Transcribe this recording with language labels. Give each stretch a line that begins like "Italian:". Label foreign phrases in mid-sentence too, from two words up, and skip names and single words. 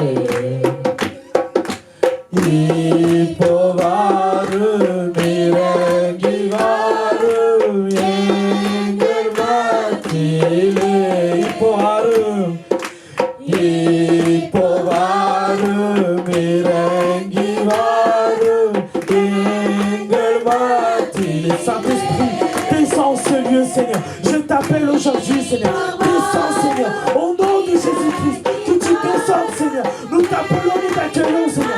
Tamil: இப்போ வாரும் இறங்கி வாரும் எங்கள் மத்தியிலே இப்போ வாரும் இறங்கி வாரும் எங்கள் மத்தியிலே
French: Saint-Esprit, descends en ce lieu, Seigneur. Je t'appelle aujourd'hui, Seigneur. Descends, Seigneur, au nom de Jésus-Christ. Que tu descendes, Seigneur. Nous t'appelons, nous t'accueillons, Seigneur.